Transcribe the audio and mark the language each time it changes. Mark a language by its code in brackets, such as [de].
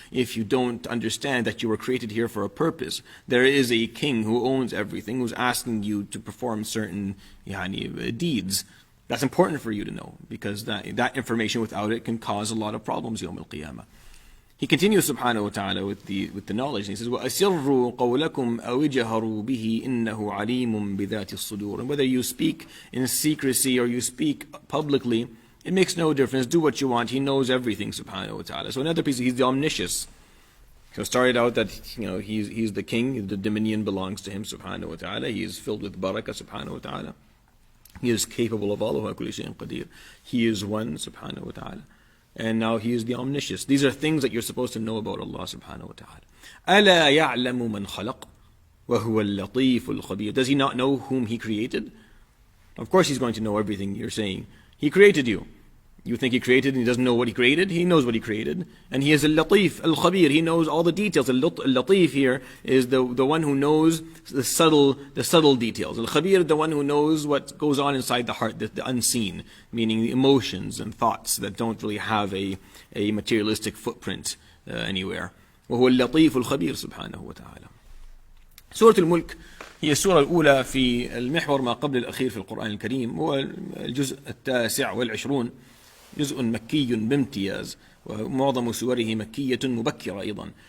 [en] If you don't understand that you were created here for a purpose. There is a king who owns everything, who's asking you to perform certain deeds. That's important for you to know because that information without it can cause a lot of problems Yawm al-Qiyamah. He continues subhanahu wa ta'ala with the knowledge. He says, [ar] وَأَسِرُّوا قَوْلَكُمْ أَوْ اجْهَرُوا بِهِ إِنَّهُ عَلِيمٌ بِذَاتِ الصُّدُورِ. [en] And whether you speak in secrecy or you speak publicly, it makes no difference. Do what you want. He knows everything subhanahu wa ta'ala. So another piece, He's the omniscious. So it started out that he's the king, the dominion belongs to Him subhanahu wa ta'ala. He is filled with barakah subhanahu wa ta'ala. He is capable of all of kulli shay'in qadir. He is one subhanahu wa ta'ala. And now He is the omniscious. These are things that you're supposed to know about Allah subhanahu wa ta'ala. [ar] أَلَا يَعْلَمُ مَنْ خَلَقَ وَهُوَ اللَّطِيفُ الْخَبِيرُ. [en] Does He not know whom He created? Of course He's going to know everything you're saying. He created you. You think He created and He doesn't know what He created? He knows what He created. And He is al-Latif, al-Khabir. He knows all the details. Al-Latif here is the one who knows the subtle details. Al-Khabir, the one who knows what goes on inside the heart, the unseen, meaning the emotions and thoughts that don't really have a materialistic footprint anywhere. [ar] وهو اللطيف الخبير سبحانه وتعالى. سورة الملك هي السورة الأولى في المحور ما قبل الأخير في القرآن الكريم. هو الجزء 29. جزء مكي بامتياز ومعظم سوره مكية مبكرة أيضا.